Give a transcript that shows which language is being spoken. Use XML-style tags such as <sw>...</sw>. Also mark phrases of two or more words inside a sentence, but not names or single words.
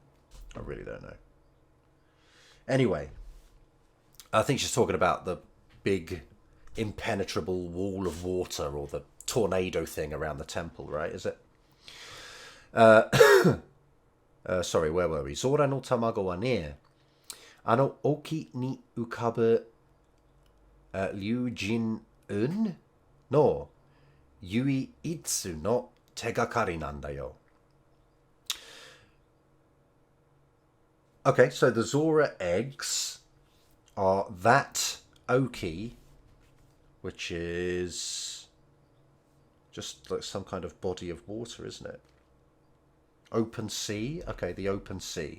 <en>I really don't know. Anyway, I think she's talking about the big impenetrable wall of water, or the tornado thing around the temple, right? Is it? Sorry, where were we?</en> <ja>ゾーラの卵はね, あの沖に浮かぶ竜神雲の唯一の手がかりなんだよ.</ja> <en>Okay, so the Zora eggs are that oki, which is just like some kind of body of water, isn't it? Open sea. Okay, the open sea.</en>